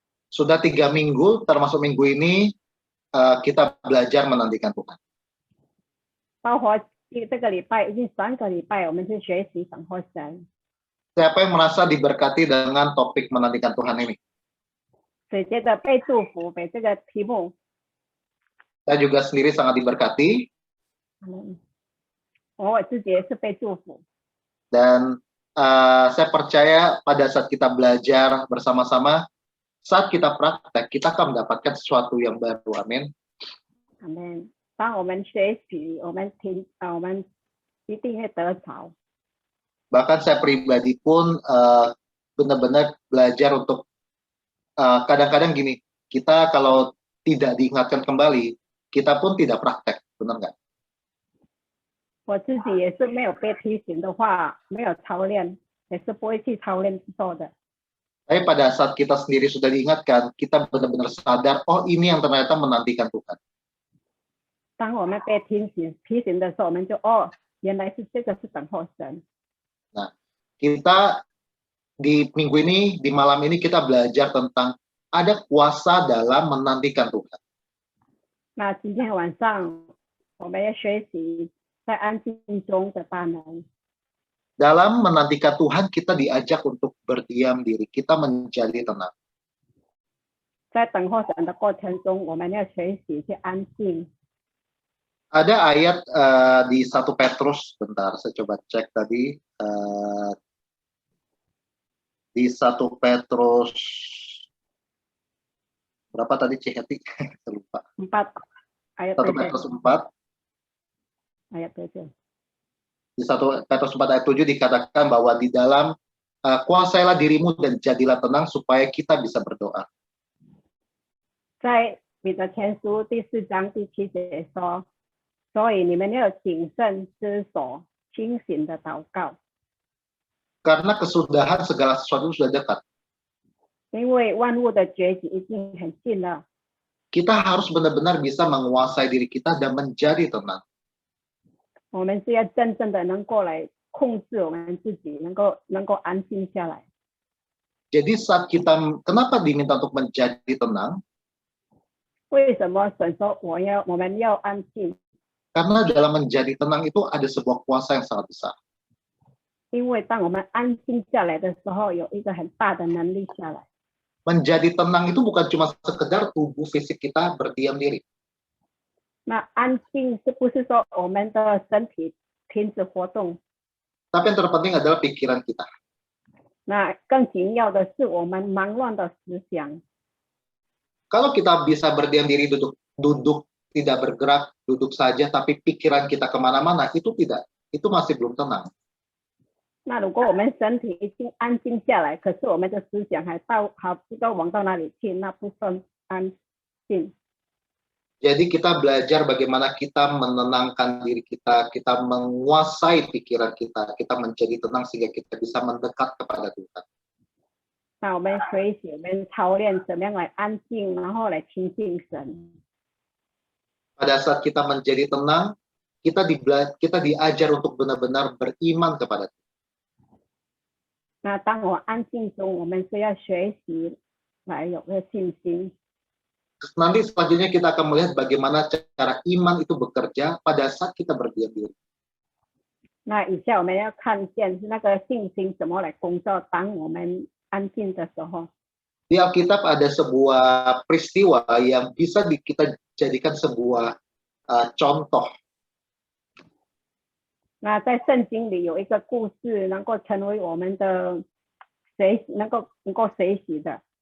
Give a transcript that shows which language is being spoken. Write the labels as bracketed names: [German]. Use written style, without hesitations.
[Indonesian] Sudah 3 minggu, termasuk minggu ini kita belajar menantikan Tuhan. [Chinese] 包括这个礼拜已经3个礼拜，我们是学习等候神。 [Indonesian] Siapa yang merasa diberkati dengan topik menantikan Tuhan ini? [Chinese] 谁觉得被祝福，被这个题目？ [Indonesian] Saya juga sendiri sangat diberkati [Chinese] 我自己也是被祝福。 [Indonesian] dan saya percaya pada saat kita belajar bersama-sama, saat kita praktek, kita akan mendapatkan sesuatu yang baru. Amin. [Chinese] 阿门。当我们学习，我们一定会得着。 [Indonesian] Bahkan saya pribadi pun benar-benar belajar untuk kadang-kadang gini, kita kalau tidak diingatkan kembali, kita pun tidak praktek, benar nggak? [Chinese] 我自己也是没有被提醒的话，没有操练，也是不会去操练做的。 [Indonesian] Tapi pada saat kita sendiri sudah diingatkan, kita benar-benar sadar, oh ini yang ternyata menantikan Tuhan. [Chinese] 当我们被提醒的时候，我们就原来是这个是等候神。 [Indonesian] Nah, kita di minggu ini, di malam ini kita belajar tentang ada kuasa dalam menantikan Tuhan. [Chinese] 那今天晚上我们要学习在安静中的大能。 [Indonesian] Dalam menantikan Tuhan, kita diajak untuk berdiam diri, kita menjadi tenang. [Chinese] 在等候神的过程中，我们要学习去安静。 [Indonesian] Ada ayat di 1 Petrus, bentar saya coba cek tadi. Di 1 Petrus, berapa tadi Ciheti? Saya lupa. 4 ayat 1 7. Petrus 4. Ayat 7. Di 1 Petrus 4 ayat 7 dikatakan bahwa di dalam kuasailah dirimu dan jadilah tenang supaya kita bisa berdoa. [Chinese] 在彼得前书第4章第7节说：“所以你们要谨慎思索，清醒的祷告， [Indonesian] Karena kesudahan segala sesuatu sudah dekat. [Chinese] 因为万物的结局已经很近了。 [Indonesian] Kita harus benar-benar bisa menguasai diri kita dan menjadi tenang. [Chinese] 我们是要真正的能够来控制我们自己，能够安静下来。 [Indonesian] Jadi saat kita, kenapa diminta untuk menjadi tenang? [Chinese] 为什么神说我们要安静？ [Indonesian] Karena dalam menjadi tenang itu ada sebuah kuasa yang sangat besar. [Chinese] 因为当我们安静下来的时候，有一个很大的能力下来。 [Indonesian] Menjadi tenang itu bukan cuma sekedar tubuh fisik kita berdiam diri. [Chinese] 那安静是不是说我们的身体停止活动？ [Indonesian] Tapi yang terpenting adalah pikiran kita. [Chinese] 那更紧要的是我们忙乱的思想。 [Indonesian] Kalau kita bisa berdiam diri, duduk tidak bergerak, duduk saja, tapi pikiran kita kemana-mana, itu masih belum tenang. [Chinese] 那如果我们身体已经安静下来，可是我们的思想还不知道往到哪里去，那不算安静。 [Indonesian] Jadi kita belajar bagaimana kita menenangkan diri kita, kita menguasai pikiran kita menjadi tenang sehingga kita bisa mendekat kepada Tuhan. [Chinese] 那我们学习，我们操练怎么样来安静，然后来亲近神。 [Indonesian] Pada saat kita menjadi tenang, kita diajar untuk benar-benar beriman kepada Tuhan. [Chinese] 那当我安静中，我们是要学习来有个信心。 [Indonesian] Nanti selanjutnya kita akan melihat bagaimana cara iman itu bekerja pada saat kita berdiam diri. [Chinese] 那以下我们要看见那个信心怎么来工作，当我们安静的时候。 [Indonesian] Di Alkitab ada sebuah peristiwa yang bisa kita jadikan sebuah contoh. [Chinese] 那在圣经里有一个故事，能够成为我们的能够学习的。